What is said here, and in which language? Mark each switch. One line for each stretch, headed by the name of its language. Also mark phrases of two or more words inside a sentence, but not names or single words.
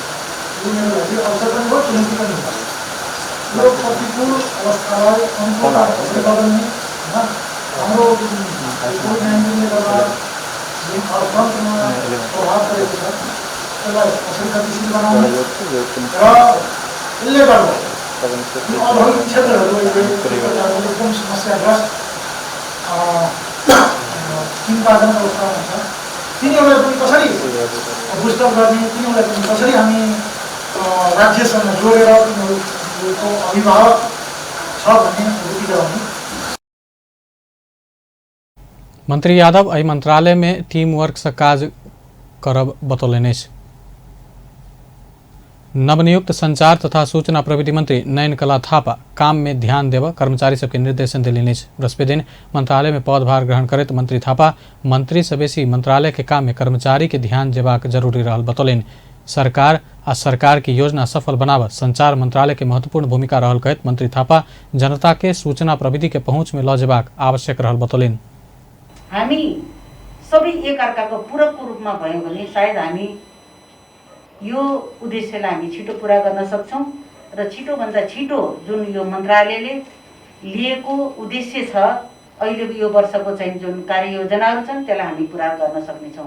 Nepali: यो मेरो लागि अवसर पनि हो, चुनौती पनि हो। यो प्रतिकूल अवस्थालाई अनुकूल गर्ने हाम्रो कोभिड-19ले गर्दा अर्थतन्त्रमा प्रभाव परेको छ, त्यसलाई कसरी गतिशील बनाउने र यसले गर्दा यो औद्योगिक क्षेत्रहरू एकदम समस्याग्रस्त चिन्ताजनक अवस्थामा छ। तिनीहरूलाई पनि कसरी बुस्टअप गर्ने, तिनीहरूलाई पनि कसरी हामी राज्यसँग जोडेर तिनीहरूको अभिभावक छ भन्ने बुझिरहने।
Maithili: मंत्री यादव एहि मंत्रालय में
English: team work
Maithili: से काज करब बतौलनि। नवनियुक्त संचार तथा सूचना प्रविधि मंत्री नयन कला थापा काम में ध्यान देव कर्मचारी सबके निर्देशन दिलनि। बृहस्पति दिन मंत्रालय में पदभार ग्रहण करते मंत्री थापा मंत्री से बेसी मंत्रालय के काम में कर्मचारी के ध्यान देबाक जरूरी रहल बतौलनि। सरकार आ सरकार की योजना सफल बनाव संचार मंत्रालय के महत्वपूर्ण भूमिका रहल कहत मंत्री थापा जनता के सूचना प्रविधि के पहुँच में ल जेबाक आवश्यक रहल बतौलनि।
Nepali: हामी सबै एकअर्काको पूरकको रूपमा भयौँ भने सायद हामी यो उद्देश्यलाई हामी छिटो पूरा गर्न सक्छौँ र छिटोभन्दा छिटो जुन यो मन्त्रालयले लिएको उद्देश्य छ, अहिलेको यो वर्षको चाहिँ जुन कार्ययोजनाहरू छन् त्यसलाई हामी पूरा गर्न सक्नेछौँ।